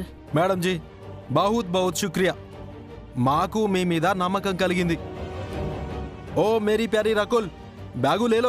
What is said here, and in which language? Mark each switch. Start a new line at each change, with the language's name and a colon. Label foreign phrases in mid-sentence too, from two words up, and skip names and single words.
Hindi: मैडम जी, बहुत बहुत शुक्रिया.
Telugu: మాకు మీ మీద నమ్మకం కలిగింది.
Hindi: ओ मेरी प्यारी रकुल, बैग ले लो.